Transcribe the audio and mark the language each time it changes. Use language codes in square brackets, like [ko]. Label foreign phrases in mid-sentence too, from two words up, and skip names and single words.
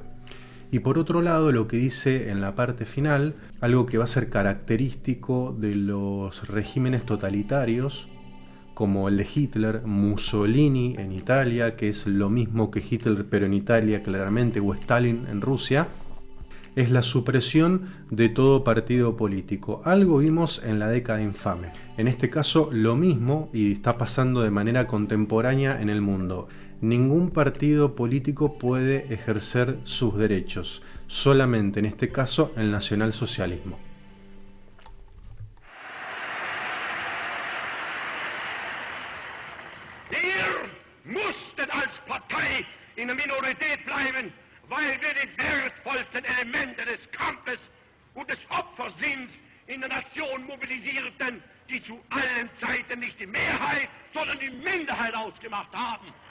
[es] Y por otro lado, lo que dice en la parte final, algo que va a ser característico de los regímenes totalitarios, como el de Hitler, Mussolini en Italia, que es lo mismo que Hitler pero en Italia claramente, o Stalin en Rusia, es la supresión de todo partido político. Algo vimos en la década infame. En este caso lo mismo, y está pasando de manera contemporánea en el mundo. Ningún partido político puede ejercer sus derechos, solamente en este caso el nacionalsocialismo. [de] Wir mussten als Partei in der Minorität bleiben, weil wir die wertvollsten Elemente des Kampfes und des Opfersinns in der Nation mobilisierten, die zu allen Zeiten nicht die Mehrheit, sondern die Minderheit ausgemacht haben.